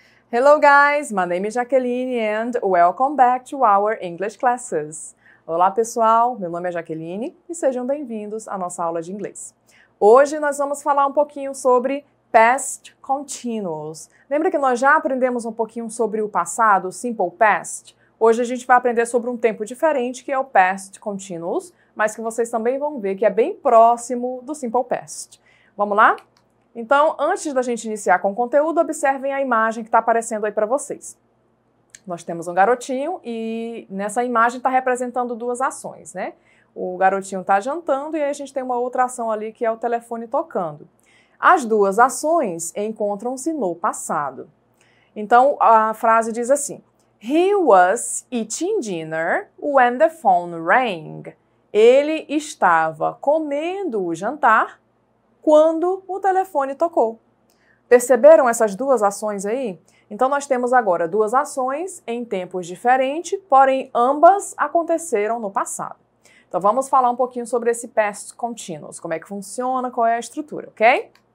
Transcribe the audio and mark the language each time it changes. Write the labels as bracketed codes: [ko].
[en] Hello guys, my name is Jaqueline and welcome back to our English classes. [pt] Olá pessoal, meu nome é Jaqueline e sejam bem-vindos à nossa aula de inglês. Hoje nós vamos falar um pouquinho sobre past continuous. Lembra que nós já aprendemos um pouquinho sobre o passado, o simple past? Hoje a gente vai aprender sobre um tempo diferente que é o past continuous, mas que vocês também vão ver que é bem próximo do simple past. Vamos lá? Então, antes da gente iniciar com o conteúdo, observem a imagem que está aparecendo aí para vocês. Nós temos um garotinho e nessa imagem está representando duas ações, né? O garotinho está jantando e aí a gente tem uma outra ação ali que é o telefone tocando. As duas ações encontram-se no passado. Então, a frase diz assim: [en] He was eating dinner when the phone rang. [pt] Ele estava comendo o jantar quando o telefone tocou. Perceberam essas duas ações aí? Então, nós temos agora duas ações em tempos diferentes, porém ambas aconteceram no passado. Então, vamos falar um pouquinho sobre esse past continuous, como é que funciona, qual é a estrutura, ok?